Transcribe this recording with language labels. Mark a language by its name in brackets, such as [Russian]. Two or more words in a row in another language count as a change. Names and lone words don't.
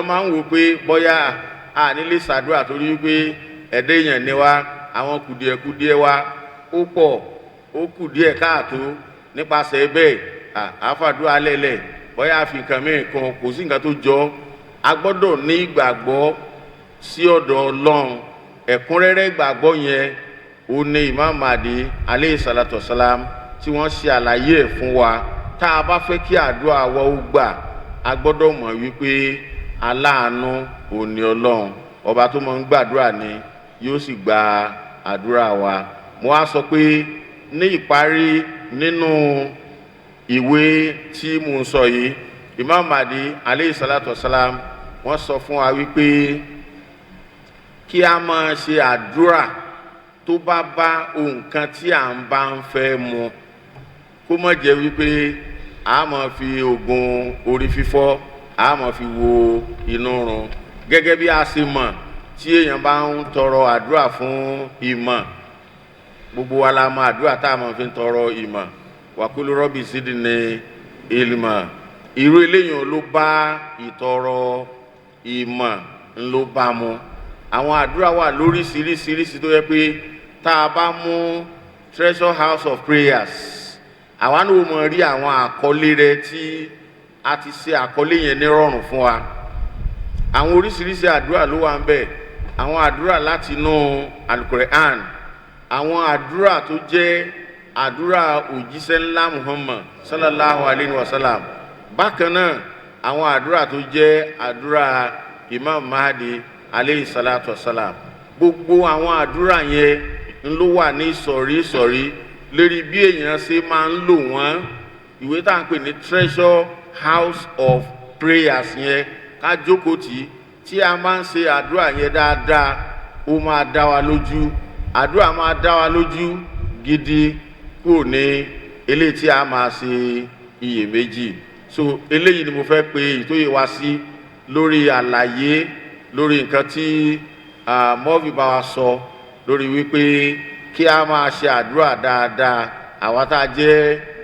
[Yoruba] máa ń wò pé bóyá a nílé ṣàdúrà torí wípé ẹ̀dẹ́ èèyàn ni wá àwọn kùdìẹ̀kùdìẹ̀ wa ó pọ̀ ó kù díẹ̀ káàtó nípasẹ̀ bẹ́ẹ̀ àfàdúrà lẹ́lẹ̀ bóyá àfi nǹkan mìíràn kan kò sí nǹkan tó jọ a gbọ́dọ̀ ní ìgbàgbọ́ sí ọ̀dọ̀ ọlọ́run ẹ̀kúnrẹ́rẹ́ ìgbàgbọ́ yẹn ó ní Imam Mahdi [Arabic] عليه الصلاة والسلام [Yoruba] tí wọ́n ṣe àlàyé ẹ̀ fún wa tá a bá fẹ́ kí àdúrà wa ó gbà a gbọ́dọ̀ mọ̀ wípé aláàánú òní ọlọ́run ọba tó máa ń gbàdúrà ni yóò sì gba àdúrà wa mo wá sọ pé ní ìparí nínú ìwé tí mo ń sọ yìí Imam Mahdi [Arabic] عليه الصلاة والسلام [Yoruba] wọ́n sọ fún wa wípé kí a máa ṣe àdúrà tó bá bá nǹkan tí à ń bá ń fẹ́ mu kó má jẹ́ wípé a máa fi oògùn orí fífọ́ a máa fi wo inú run gẹ́gẹ́ bí a ṣe mọ̀ tí èèyàn bá ń tọrọ àdúrà fún ìmọ̀ gbogbo wa la mọ̀ àdúrà tá a máa fi ń tọrọ ìmọ̀ [Arabic] وقل رب زدني علما [Yoruba] irú eléyìí ló bá ìtọrọ ìmọ̀ ló bá mu àwọn àdúrà wà lóríṣiríṣiríṣi tó yẹ pé tá a bá mú [English] treasure house of prayers [Yoruba] àwa náà mọ̀ rí àwọn àkọlé rẹ̀ tí a ti ṣe àkọlé yẹn ní rọrùn fún wa àwọn oríṣiríṣi àdúrà ló wà ń bẹ̀ àwọn àdúrà láti inú Al-Qur'an àwọn àdúrà tó jẹ́ àdúrà òjíṣẹ́ ńlá Muhammad [Arabic] صلى الله عليه وسلم [Yoruba] bákan náà àwọn àdúrà tó jẹ́ àdúrà Imam Mahdi [Arabic] عليه الصلاة والسلام [Yoruba] gbogbo àwọn àdúrà yẹn ń ló wà ní ìsọ̀rí lérí bí èèyàn ṣe máa ń lò wọ́n ìwé tá à ń pè ní [English] treasure house of prayers [Yoruba] yẹn ká jókòó tí a máa ń ṣe àdúrà yẹn dáadáa ó máa dá wa lójú àdúrà máa dá wa lójú gidi kúrò ní eléyìí tí a máa ṣe iyèméjì so eléyìí ni mo fẹ́ pe ìtóyè wa sí lórí àlàyé lórí nǹkan tí mọ́ọ̀fì bá wa sọ lórí wípé kí a máa ṣe àdúrà dáadáa àwa tá a jẹ́